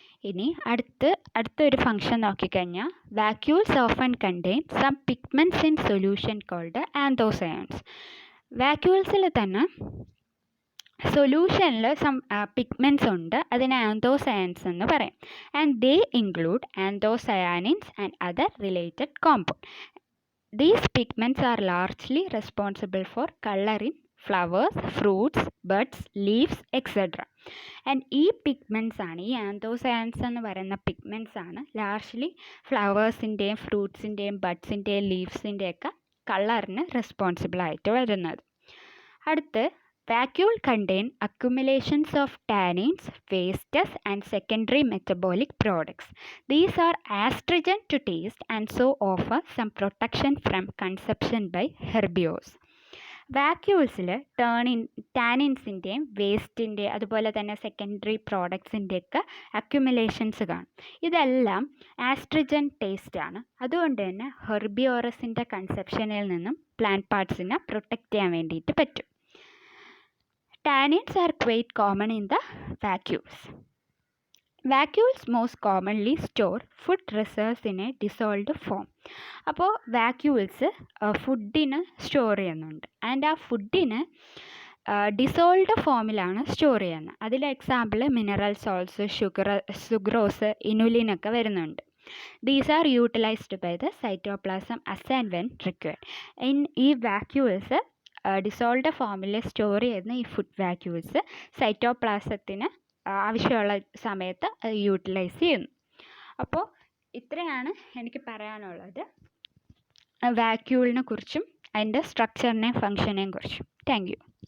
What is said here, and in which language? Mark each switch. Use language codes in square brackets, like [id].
[ml] ഇനി അടുത്തൊരു ഫംഗ്ഷൻ നോക്കിക്കഴിഞ്ഞാൽ [en] Vacuoles often contain some pigments in solution called anthocyanins. [ml] വാക്യൂൾസിൽ തന്നെ സൊല്യൂഷനിൽ സം പിഗ്മെൻറ്റ്സ് ഉണ്ട്, അതിനെ ആന്തോസയൻസ് എന്ന് പറയും. [en] And they include anthocyanins and other related compound. These pigments are largely responsible for color in flowers, fruits, buds, leaves, etc. [ml] And ഈ pigments ആണ്, ഈ ആന്തോസയാൻസ് എന്ന് പറയുന്ന പിഗ്മെൻറ്റ്സ് ആണ് ലാർജ്ലി ഫ്ലവേഴ്സിൻ്റെയും ഫ്രൂട്ട്സിൻ്റെയും ബഡ്സിൻ്റെയും ലീവ്സിൻ്റെയൊക്കെ കളറിന് റെസ്പോൺസിബിൾ ആയിട്ട് വരുന്നത്. [en] അടുത്ത് vacuole contain accumulations of tannins, wastes and secondary metabolic products. These are astringent to taste and so offer some protection from consumption by herbivores. [ml] വാക്യൂൾസിൽ ടാനിൻസിൻ്റെയും വേസ്റ്റിൻ്റെ അതുപോലെ തന്നെ സെക്കൻഡറി പ്രോഡക്ട്സിൻ്റെയൊക്കെ അക്യുമുലേഷൻസ് കാണും. ഇതെല്ലാം ആസ്ട്രിജൻ ടേസ്റ്റാണ്. അതുകൊണ്ട് തന്നെ ഹെർബിയോറസിൻ്റെ കൺസെപ്ഷനിൽ നിന്നും പ്ലാന്റ് പാർട്സിനെ പ്രൊട്ടക്റ്റ് ചെയ്യാൻ വേണ്ടിയിട്ട് പറ്റും. [en] Tannins are quite common in the vacuoles. Vacuoles most commonly store food reserves in a dissolved form. [ml] അപ്പോൾ വാക്യൂൾസ് ഫുഡിന് സ്റ്റോർ ചെയ്യുന്നുണ്ട്, ആൻഡ് ആ ഫുഡിന് ഡിസോൾഡ് ഫോമിലാണ് സ്റ്റോർ ചെയ്യുന്നത്. അതിൽ എക്സാമ്പിൾ മിനറൽ സോൾട്സ്, സുഗ്രോസ്, ഇനുലിനൊക്കെ വരുന്നുണ്ട്. [en] These are utilized by the cytoplasm as and when required. [ml] ഈ വാക്യൂൾസ് ഡിസോൾഡ് ഫോമിൽ സ്റ്റോർ ചെയ്യുന്ന ഈ ഫുഡ് വാക്യൂൾസ് സൈറ്റോപ്ലാസത്തിന് ആവശ്യമുള്ള സമയത്ത് യൂട്ടിലൈസ് ചെയ്യുന്നു. അപ്പോൾ ഇത്രയാണ് എനിക്ക് പറയാനുള്ളത് വാക്യൂളിനെ കുറിച്ചും അതിൻ്റെ സ്ട്രക്ചറിനെയും ഫങ്ഷനെയും കുറിച്ചും. Thank you.